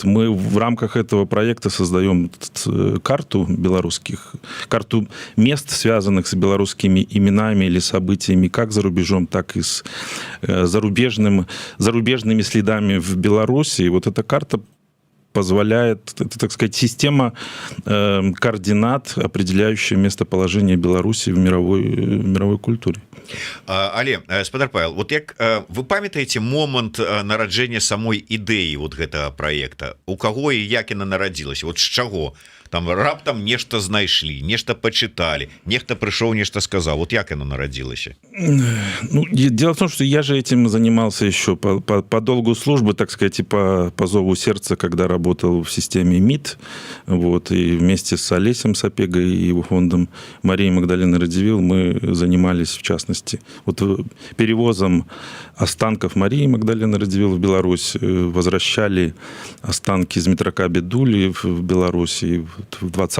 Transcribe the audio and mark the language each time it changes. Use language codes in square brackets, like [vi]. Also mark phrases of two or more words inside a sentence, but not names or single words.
[ru] Мы в рамках этого проекта создаем карту карту мест, связанных с белорусскими именами или событиями, как за рубежом, так и с зарубежными следами в Беларуси. И вот эта карта позволяет, это, так сказать, система координат, определяющая местоположение Беларуси в мировой культуре. [be] Але спадар Павел, вот як вы памятаеце момант нараджэння самой ідэі вот гэтага проекта, у каго і як яна нарадзілася, вот з чаго там раптам нешта знайшлі, нешта пачыталі, нехта прыйшоў, нешта сказаў, вот як яно нарадзілася? Ну, [ru] дело в том, что я же этим занимался еще по долгу службы, так сказать, и по зову сердца, когда работал в системе МИД, вот, и вместе с Олесем Сапегой и его фондом Марии Магдалины Радзивилл мы занимались, в частности, вот, перевозом останков Марии Магдалины Радзивилл в Беларусь, возвращали останки из Митрока Бедули в Беларуси в 20-м...